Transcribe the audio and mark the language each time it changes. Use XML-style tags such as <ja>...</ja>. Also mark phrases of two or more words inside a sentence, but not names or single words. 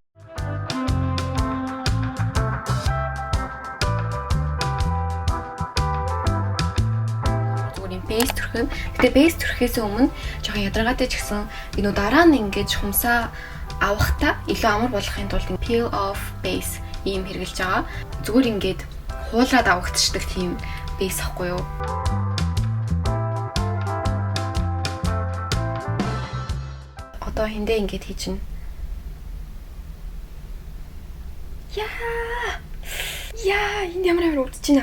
<mn>Зүгээр юм бейс төрхөн. Гэтэ бейс төрхөөс өмнө жоохон ядаргаатай ч гэсэн энэ дараа нь ингэж хумсаа авахтаа илүү амар болохын тулд</mn> <en>peel off base</en> <mn>ийм хэрэгжилж байгаа. Зүгээр ингээд хуулаад авагдчихдаг тийм бейс ахгүй юу? Одоо хиндэ ингэж хийчихнэ. Яа, энэ ямар өвдөж байна.</mn>